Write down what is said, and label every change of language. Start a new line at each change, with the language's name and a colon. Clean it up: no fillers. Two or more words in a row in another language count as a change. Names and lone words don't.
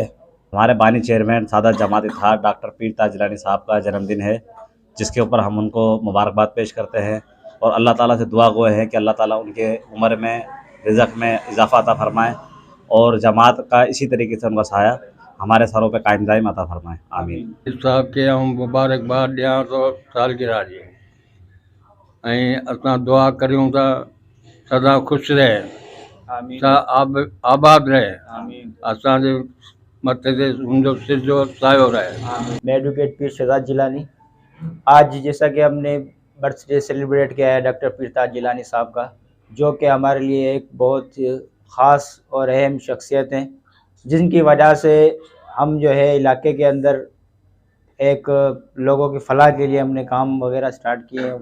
Urdu: ہمارے بانی چیئرمین سادات جماعت اتحاد ڈاکٹر پیر تاج جیلانی صاحب کا جنم دن ہے، جس کے اوپر ہم ان کو مبارکباد پیش کرتے ہیں اور اللہ تعالیٰ سے دعا گو ہے کہ اللہ تعالیٰ ان کے عمر میں، رزق میں اضافہ عطا فرمائیں اور جماعت کا اسی طریقے سے ان کا سایہ ہمارے سروں پے قائم دائم عطا فرمائیں. आमीन।
Sindhi: साहब के हम मुबारकबाद ॾियां तो सालगिरह जी ऐं असां दुआ करियूं था सदा खुश रहे, सा आबाद रहे, असांजे मथे ते उनजो सिर जो सायो रहे।
Urdu: میں ایڈووکیٹ پیر شہزاد جیلانی۔ آج جیسا کہ ہم نے
English: birthday celebrate
Urdu: کیا ہے ڈاکٹر پیر تاج جیلانی صاحب کا، جو کہ ہمارے لیے ایک بہت خاص اور اہم شخصیت ہیں، جن کی وجہ سے ہم جو ہے علاقے کے اندر ایک لوگوں کی فلاح کے لیے ہم نے کام وغیرہ اسٹارٹ کیے ہیں.